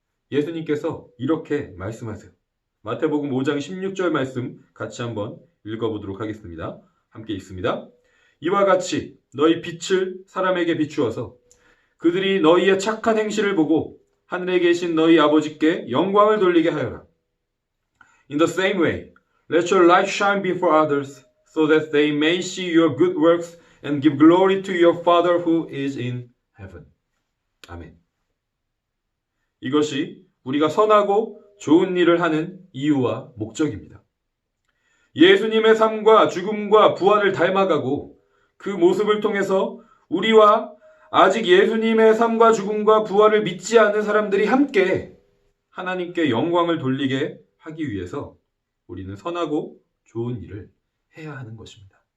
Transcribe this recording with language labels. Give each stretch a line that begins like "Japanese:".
Korean: 예수님께서 이렇게 말씀하세요. 마태복음 5장 16절 말씀 같이 한번 읽어보도록 하겠습니다. 함께 읽습니다. 이와 같이 너희 빛을 사람에게 비추어서 그들이 너희의 착한 행실을 보고 하늘에 계신 너희 아버지께 영광을 돌리게 하여라.
English: In the same way, let your light shine before others, so that they may see your good works and give glory to your Father who is in heaven.
Korean: 아멘. 이것이 우리가 선하고 좋은 일을 하는 이유와 목적입니다. 예수님의 삶과 죽음과 부활을 닮아가고 그 모습을 통해서 우리와 아직 예수님의 삶과 죽음과 부활을 믿지 않는 사람들이 함께 하나님께 영광을 돌리게 하기 위해서 우리는 선하고 좋은 일을 해야 하는 것입니다.